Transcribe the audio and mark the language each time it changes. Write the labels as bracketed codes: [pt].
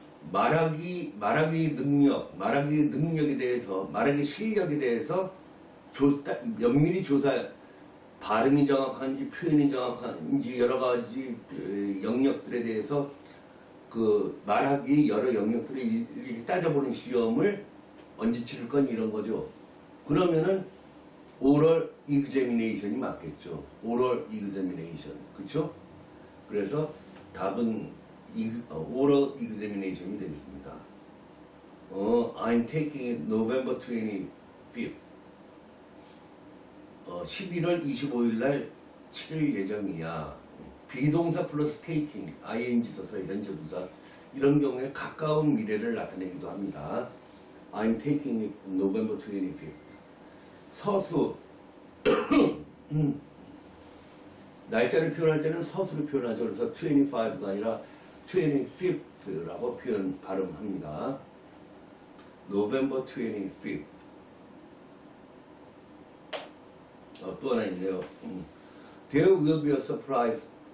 [ko] 말하기 능력에 대해서, 말하기 실력에 대해서 면밀히 조사, 발음이 정확한지, 표현이 정확한지, 여러 가지 영역들에 대해서 그 말하기 여러 영역들을 따져보는 시험을 언제 치를 거니 이런 거죠. 그러면은 oral examination이 맞겠죠. oral examination. 그쵸? 그래서 답은 oral examination이 되겠습니다. [en] I'm taking it November 25th. [ko] 11월 25일 날 치를 예정이야. 비동사 플러스 taking, ing 써서 현재 부사. 이런 경우에 가까운 미래를 나타내기도 합니다. [en] I'm taking it November 25th. [ko] 서수. 날짜를 표현할 때는 서수로 표현하죠. 그래서 25가 아니라 25th라고 발음합니다. [en] November 25th. [ko] 또 하나 있네요. [en] There will be a surprise.